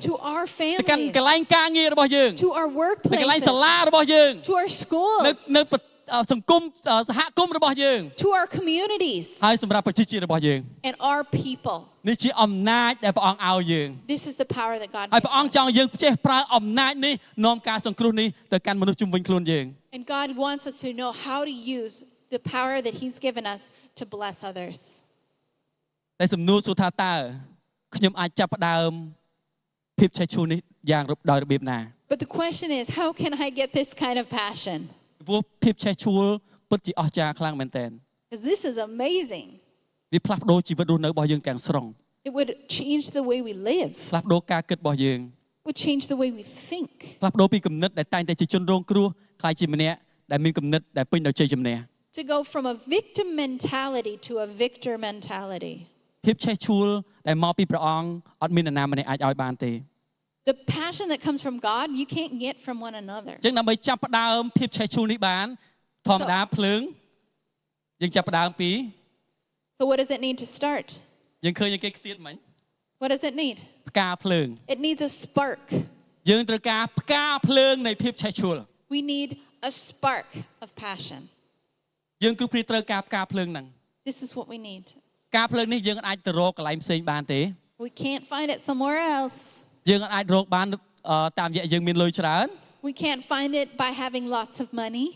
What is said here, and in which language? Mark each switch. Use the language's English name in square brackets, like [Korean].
[English] To our [Khmer] ទៅកាន់ [English] families. [Khmer] កន្លែងការងាររបស់យើង [English] To our [Khmer] ទៅកន្លែងសា [English] workplaces. [Khmer] លារបស់យើង [English] To our schools. [Khmer] នៅសង្គមសហគមន៍របស់យើង [English] To our communities. [Khmer] ហើយសម្រាប់ប្រជាជាតិរបស់យើង [English] And our people. [Khmer] នេះជាអំណាចដែលព្រះអង្គឲ្យយើង [English] This is the power that God [Khmer] ហើយ [English] gives [Khmer] ព្រះអង្គ [English] us. [Khmer] ចង់យើងចេះប្រើអំណាចនេះនាំការសង្គ្រោះនេះទៅកាន់មនុស្សជុំវិញខ្លួនយើង [English] And God wants us to know how to use the power that he's given us to bless others. [Khmer] តែសំណួរសួរថាតើខ្ញុំអាចចាប់ផ្ដើមភាពឆេះឈួលនេះយ៉ាងដោយរបៀបណា [English] But the question is, how can I get this kind of passion? [Khmer] ព្រោះភាពឆេះឈួលពិតជាអស្ចារ្យខ្លាំងមែនទែន [English] Because this is amazing. [Khmer] វាផ្លាស់ប្ដូរជីវិតរស់នៅរបស់យើងទាំងស្រុង [English] It would change the way we live. [Khmer] ផ្លាស់ប្ដូរការគិតរបស់យើង [English] It would change the way we think. [Khmer] ផ្លាស់ប្ដូរពីគំនិតដែលតែងតែជាជនរងគ្រោះខ្លាយជាម្នាក់ដែលមានគំនិតដែលពេញដោយជ័យជំនះ [English] To go from a victim mentality to a victor mentality. [Khmer] ភាពឆេះឆួលដែលមកពីព្រះអង្គអត់មាននរណាម្នាក់អាចឲ្យបានទេ [English] The passion that comes from God, you can't get from one another. [Khmer] អញ្ចឹងដើម្បីចាប់ផ្ដើមភាពឆេះឆួលនេះបានធម្មតាភ្លើងយើងចាប់ផ្ដើមពី [English] So what does it need to start? [Khmer] យើងឃើញគេខ្ទៀតមិញ [English] What does it need? [Khmer] ផ្កាភ្លើង [English] It needs a spark. [Khmer] យើងត្រូវការផ្កាភ្លើងនៃភាពឆេះឆួល [English] We need a spark of passion. [Khmer] យើងគ្រប់គ្នាត្រូវការផ្កាភ្លើងហ្នឹង [English] This is what we need. [Khmer] ផ្កាភ្លើងនេះយើងអាចទៅរកកន្លែងផ្សេងបានទេ [English] We can't find it somewhere else. [Khmer] យើងអាចរកបានតាមរយៈយើងមានលុយច្រើន [English] We can't find it by having lots of money.